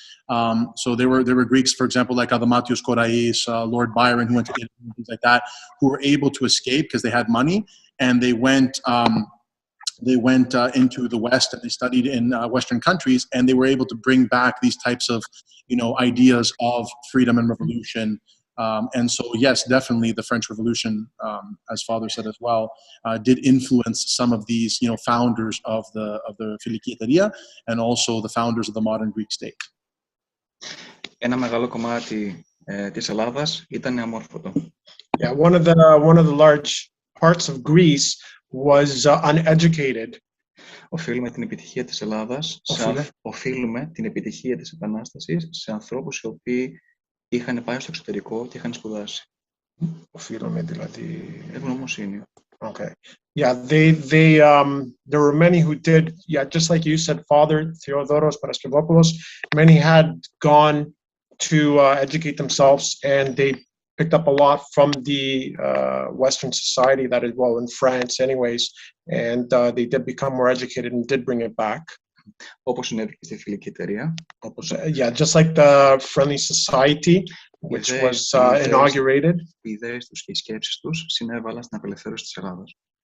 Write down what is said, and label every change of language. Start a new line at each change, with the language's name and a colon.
English: So there were Greeks, for example, like Adamatios Korais, Lord Byron, who went to Italy and things like that, who were able to escape because they had money, and they went into the West and they studied in Western countries, and they were able to bring back these types of, ideas of freedom and revolution. And so, yes, definitely the French Revolution, as Father said as well, did influence some of these, founders of the Φιλική Εταιρεία and also the founders of the modern Greek state.
Greek: Ένα μεγάλο κομμάτι της Ελλάδας ήταν αμόρφωτο.
English: Yeah, one of the large parts of Greece was uneducated.
Greek: Οφείλουμε την επιτυχία της Ελλάδας, οφείλουμε την επιτυχία της Επανάστασης σε ανθρώπους οι οποίοι είχαν πάει στο εξωτερικό και είχαν σπουδάσει. Οφείλουμε δηλαδή. Ευγνωμοσύνη.
English: Okay. Yeah, there were many who did. Yeah, just like you said, Father Theodoros Paraskevopoulos, many had gone to educate themselves, and they picked up a lot from the Western society that is, in France anyways, and they did become more educated and did bring it back.
Greek: Όπως συνέβη και στη Φιλική Εταιρεία.
English: Yeah, just like the Friendly Society, which was inaugurated.
Greek: Οι ιδέες τους και οι σκέψεις τους συνέβαλαν στην απελευθέρωση της Ελλάδας.